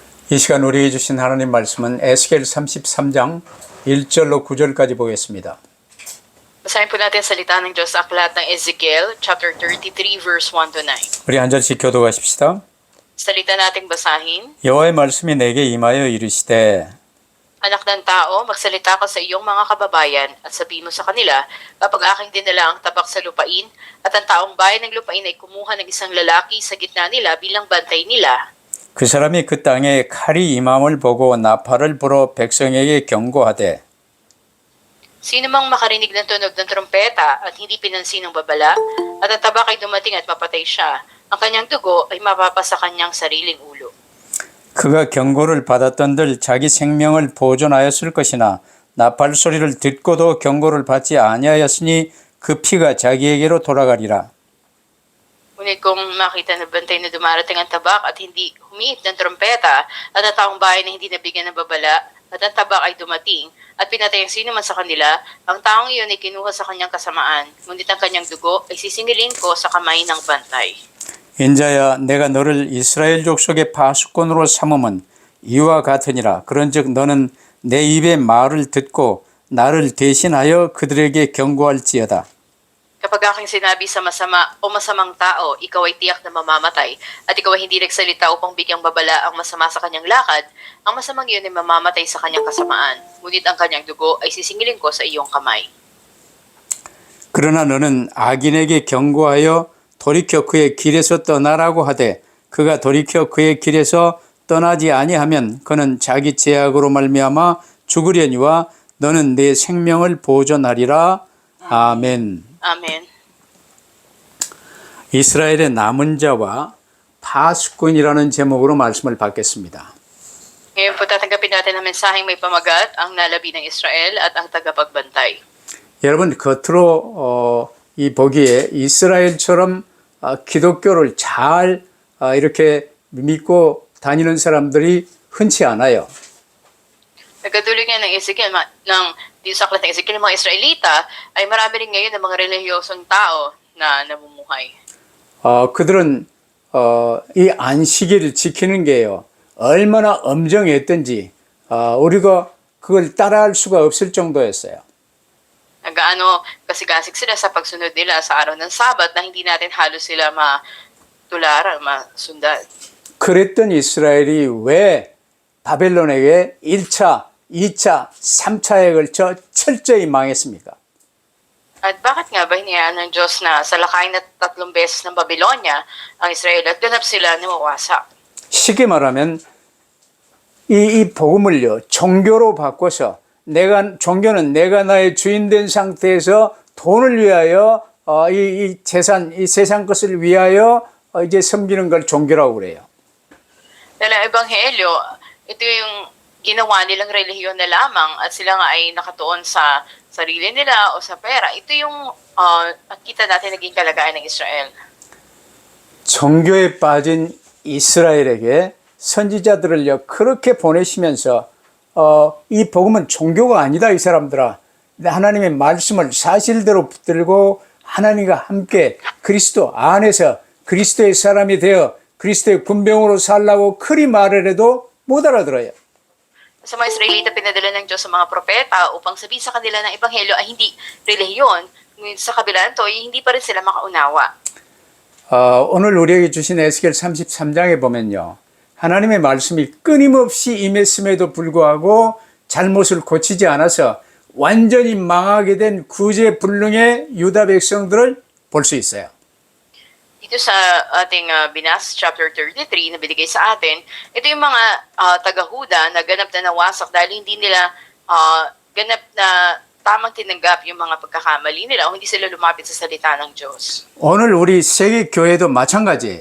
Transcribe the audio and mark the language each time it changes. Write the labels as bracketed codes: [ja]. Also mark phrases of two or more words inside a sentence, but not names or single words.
[ko] 이 시간 우리에게 주신 하나님 말씀은 에스겔 33장 1절로 9절까지 보겠습니다. [tl] Basahin po natin ang salita ng Diyos sa aklat ng Ezekiel, [en] chapter 33, verse 1 to 9. [ko] 우리 한 절씩 교독하십시다. [tl] Salita nating basahin. [ko] 여호와의 말씀이 내게 임하여 이르시되 [tl] Anak ng tao, magsalita ka sa iyong mga kababayan at sabihin mo sa kanila, kapag aking dinala ang tabak sa lupain at ang taong bayan ng lupain ay kumuha ng isang lalaki sa gitna nila bilang bantay nila, [ko] 그 사람이 그 땅에 칼이 임함을 보고 나팔을 불어 백성에게 경고하되 [tl] sino mang makarinig ng tunog ng trompeta at hindi pinansin ng babala, at ang tabak ay dumating at mapatay siya, ang kanyang dugo ay mapapa sa kanyang sariling ulo. [ko] 그가 경고를 받았던들 자기 생명을 보존하였을 것이나 나팔 소리를 듣고도 경고를 받지 아니하였으니 그 피가 자기에게로 돌아가리라. [tl] Ngunit kung makita na bantay na dumarating ang tabak at hindi humiip ng trompeta at ang taong bahay na hindi nabigyan ng babala at ang tabak ay dumating at pinatay ang sino man sa kanila, ang taong iyon ay kinuha sa kanyang kasamaan, ngunit ang kanyang dugo ay sisingilin ko sa kamay ng bantay. [ko] 인자야 내가 너를 이스라엘 족속의 파수꾼으로 삼음은 이와 같으니라. 그런즉 너는 내 입의 말을 듣고 나를 대신하여 그들에게 경고할지어다. [tl] Kapag aking sinabi sa masama o masamang tao, ikaw ay tiyak na mamamatay, at ikaw ay hindi nagsalita upang bigyang babala ang masama sa kanyang lakad, ang masamang iyon ay mamamatay sa kanyang kasamaan, ngunit ang kanyang dugo ay sisingilin ko sa iyong kamay. [ko] 그러나 너는 악인에게 경고하여 돌이켜 그의 길에서 떠나라고 하되 그가 돌이켜 그의 길에서 떠나지 아니하면 그는 자기 죄악으로 말미암아 죽으려니와 너는 내 생명을 보존하리라. 아멘. [tl] Amen. [ko] 이스라엘의 남은 자와 파수꾼이라는 제목으로 말씀을 받겠습니다. [tl] Ngayon po tatanggapin natin ang mensaheng may pamagat, ang nalabi ng Israel at ang tagapagbantay. [ko] 여러분 겉으로 이 보기에 이스라엘처럼 기독교를 잘 이렇게 믿고 다니는 사람들이 흔치 않아요. [tl] Nagkatuloy nga ng Ezekiel, dito sa aklat ng Ezekiel, mga Israelita, ay marami rin ngayon ng mga relihiyosong tao na namumuhay. [ko] 그들은 이 안식일을 지키는 게요. 얼마나 엄정했던지 우리가 그걸 따라할 수가 없을 정도였어요. [tl] Nagaano kasigasig sila sa pagsunod nila sa araw ng Sabat na hindi natin halos sila matularan, masundan. [ko] 그랬던 이스라엘이 왜 바벨론에게 1차, 2차, 3차에 걸쳐 철저히 망했습니까? [tl] At bakit nga ba hinayaan ng Diyos na salakayin na 3 beses ng Babylonia ang Israel at ganap sila na mawasak? [ko] 쉽게 말하면 이 복음을요 종교로 바꿔서 종교는 내가 나의 주인 된 상태에서 돈을 위하여 이 재산, 이 세상 것을 위하여 이제 섬기는 걸 종교라고 그래요. [tl] Dahil ang Ebanghelyo, ito yung ginawa nilang relihiyon na lamang at sila nga ay nakatuon sa sarili nila o sa pera. Ito yung kita natin naging kalagayan ng Israel. [ko] 종교에 빠진 이스라엘에게 선지자들을요 그렇게 보내시면서 이 복음은 종교가 아니다 이 사람들아. 하나님의 말씀을 사실대로 붙들고 하나님과 함께 그리스도 안에서 그리스도의 사람이 되어 그리스도의 군병으로 살라고 그리 말을 해도 못 알아들어요. [tl] Sa mga Israelita, pinadala ng Diyos sa mga propeta upang sabihin sa kanila ng Ebanghelyo ay hindi relihiyon. Ngunit sa kabila nito, hindi pa rin sila makaunawa. [ko] 오늘 우리에게 주신 에스겔 33장에 보면요. 하나님의 말씀이 끊임없이 임했음에도 불구하고 잘못을 고치지 않아서 완전히 망하게 된 구제불능의 유다 백성들을 볼 수 있어요. [tl] Dito sa ating binasa chapter 33 na binigay sa atin, ito yung mga taga-Huda na ganap na nawasak dahil hindi nila ganap na tamang tinanggap yung mga pagkakamali nila o hindi sila lumapit sa salita ng Diyos. [ko] 오늘 우리 세계 교회도 마찬가지예요.